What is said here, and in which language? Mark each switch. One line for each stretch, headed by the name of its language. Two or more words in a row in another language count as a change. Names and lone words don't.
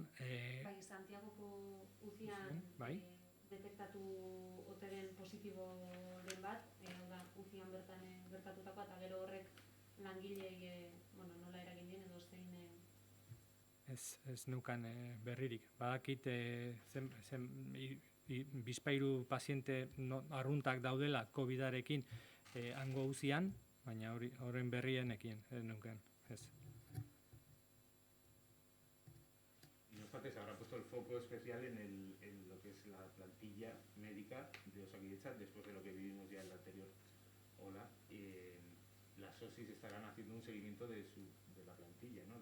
Basque: Bai, Santiagoko UCIan detektatu oteren positiboren bat, hau da, UCIan bertan gertatutakoa, eta gero horrek langileei nola eragin dien edo zein... Ez neukan berririk. Badakit bizpahiru paziente arruntak daudela COVID-arekin hango UCIan, baina horren berrienekin ez neukan.
Spanish: No obstante, se habrá puesto el foco especial en lo que es la plantilla médica de Osakidetza después de lo que vivimos ya en la anterior ola. Las OSIs estarán haciendo un seguimiento de la plantilla, ¿no?